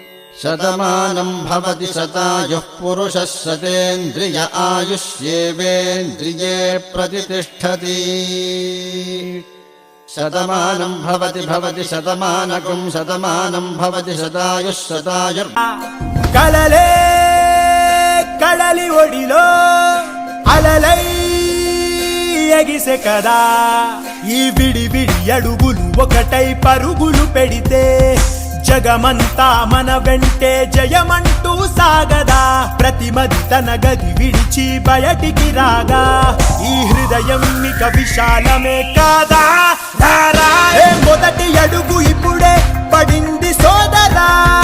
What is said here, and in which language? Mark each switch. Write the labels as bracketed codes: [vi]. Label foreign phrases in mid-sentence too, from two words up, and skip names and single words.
[sa] शतमानं भवति शतायुः पुरुषः शतेन्द्रिय आयुष्येवेन्द्रिये प्रतिष्ठति शतमानं भवति भवति शतमानकं शतमानं भवति शतायुः शतायुर् [te] కలలే కలలై ఒడిలో అలలై ఎగిసే కదా ఈ విడి విడి అడుగులు ఒకటై పరుగులు పెడితే జగమంతా మన వెంటే జయమంటూ సాగదా ప్రతిమది తన గది విడిచి బయటికి రాగా ఈ హృదయం ఇక విశాలమే కాదా మొదటి అడుగు ఇప్పుడే పడింది సోదరా